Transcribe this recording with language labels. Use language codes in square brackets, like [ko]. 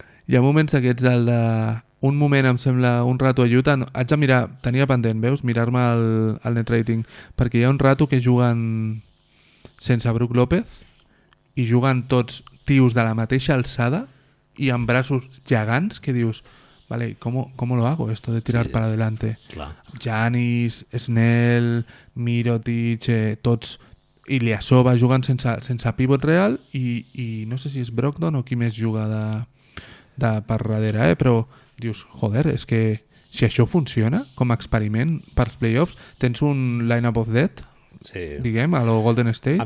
[ca] Hi ha moments aquests del de... Un moment, em sembla, un rato a Utah... Haig de mirar, tenia pendent, veus? Mirar-me el net rating. Perquè hi ha un rato que juguen sense Brook López i juguen tots tios de la mateixa alçada i amb braços gegants que dius... [es] Vale, ¿cómo lo hago esto de tirar para adelante? [ca] Clar. Giannis, Snell, Mirotic, tots... Ilyasova jugant sense pivot real i no sé si és Brogdon o qui més juga de per darrere, però dius, joder, és que si això funciona com a experiment pels playoffs, tens un line-up of death, diguem, a lo Golden State.